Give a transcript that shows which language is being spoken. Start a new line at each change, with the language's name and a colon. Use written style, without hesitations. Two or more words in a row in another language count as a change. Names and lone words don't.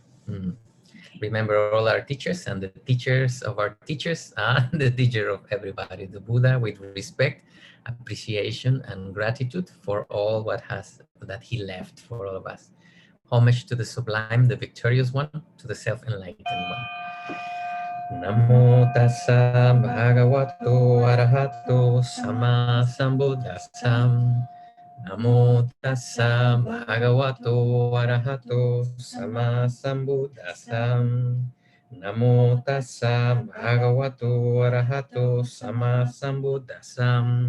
English: Remember all our teachers, and the teachers of our teachers are the teacher of everybody, the Buddha, with respect, appreciation, and gratitude for all that he left for all of us. Homage to the sublime, the victorious one, to the self-enlightened one.
Pali: Namo tassa bhagavato arahato sama sambuddhassam. Namo tassa bhagavato arahato sama sambuddhassam. Namo tassa bhagavato arahato sama sambuddhassam.